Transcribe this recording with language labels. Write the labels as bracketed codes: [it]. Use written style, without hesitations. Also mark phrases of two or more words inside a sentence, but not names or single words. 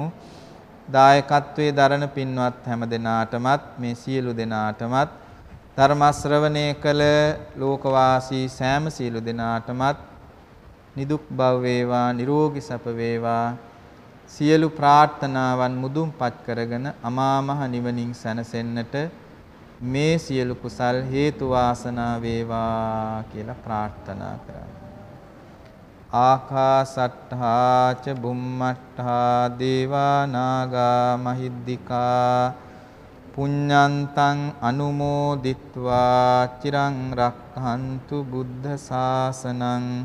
[si] දායකත්වයේ දරණ පින්වත් හැම දෙනාටමත් මේ සියලු දෙනාටමත් ධර්ම ශ්‍රවණය කළ ලෝකවාසී සෑම සියලු දෙනාටමත් නිදුක් බව වේවා නිරෝගී සැප වේවා සියලු ප්‍රාර්ථනාවන් මුදුන්පත් කරගෙන අමා මහ නිවනින් සැනසෙන්නට මේ සියලු කුසල් හේතු වාසනා වේවා කියලා ප්‍රාර්ථනා කරමු. [pi] ආකාසට්ඨා ච බුම්මට්ඨා දේවා නාග මහිද්దికා පුඤ්ඤන්තං අනුමෝදිත්වා චිරං රක්ඛන්තු බුද්ධ ශාසනං